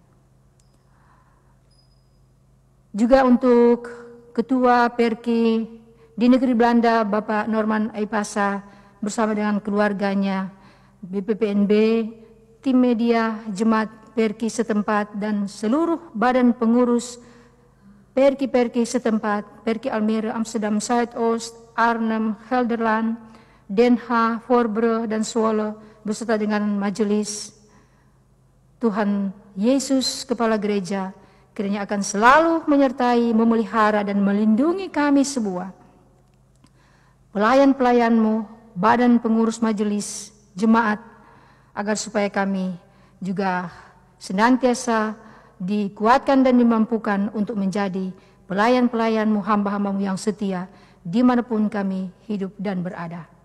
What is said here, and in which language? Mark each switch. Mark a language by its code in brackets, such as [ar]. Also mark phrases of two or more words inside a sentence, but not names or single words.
[id] Juga untuk Ketua Perki di Negeri Belanda, Bapak Norman Aipasa bersama dengan keluarganya, BPPNB, tim media, jemaat Perki setempat, dan seluruh badan pengurus Perki-Perki setempat, Perki Almere, Amsterdam Zuidoost, Arnhem, Gelderland, Den Haag, Voorbrugge, dan Zwolle, beserta dengan majelis. Tuhan Yesus, Kepala Gereja, kiranya akan selalu menyertai, memelihara, dan melindungi kami semua. Pelayan-pelayan-Mu, badan pengurus majelis, jemaat, agar supaya kami juga senantiasa dikuatkan dan dimampukan untuk menjadi pelayan-pelayan-Mu, hamba-hamba-Mu yang setia dimanapun kami hidup dan berada.